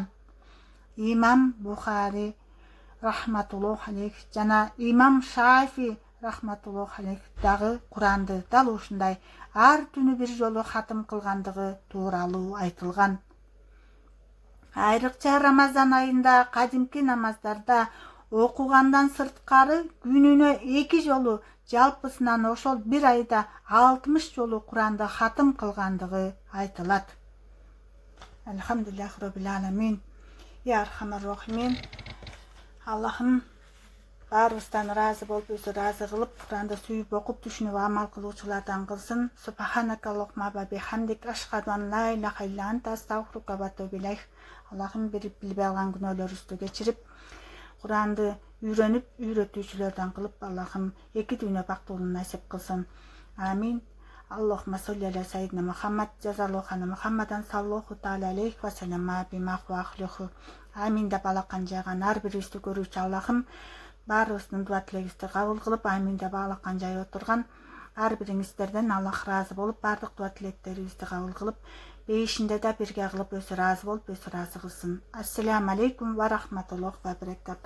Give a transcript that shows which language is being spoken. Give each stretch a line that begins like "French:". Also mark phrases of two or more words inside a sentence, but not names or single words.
Kyrgyz: Имам Бухари
Arabic: رحمة الله عليه
Kyrgyz: жана имам Шафи
Arabic: رحمة الله عليه
Kyrgyz: дагы Куранды дал ушундай ар түнү бир жолу хатым кылгандыгы тууралуу айтылган. Айрыкча Рамазан айында кадимки намаздарда окугандан сырткары күнүнө 2 жолу, жалпысынан ошол бир айда 60 жолу Куранды хатым кылгандыгы айтылат.
Arabic: الحمد لله رب العالمين. يا أرحم الراحمين.
Kyrgyz: Аллахым баарыбыздан ыраазы болуп, өзү ыраазы кылып, Куранды сүйүп окуп түшүнүп амал кылуучулардан кылсын.
Arabic: سبحانك اللهم وبحمدك أشهد أن لا إله إلا أنت أستغفرك وأتوب إليك.
Kyrgyz: Аллахым билбей алган күнөөлөрүбүздү кечирип, Куранды үйрөтүүчүлөрдөн кылып, Аллахым 2 дүйнө бактылыгын насип кылсын. Амин.
Arabic: اللهم صل على سيدنا محمد جزى الله عنا محمدا صلى الله تعالى عليه وسلم بما هو أهله.
Kyrgyz: Амин деп алакан жайган ар бирибизди көрүүчү Аллахым баарыбыздын дуа тилегибизди кабыл кылып, амин деп алакан жай отурган ар бириңиздерден Аллах ыраазы болуп, бардык дуа тилектерибизди кабыл кылып, бейишинде да бирге кылып өзү ыраазы болуп, өзү ыраазы кылсын.
Arabic: السلام عليكم ورحمة الله وبركاته.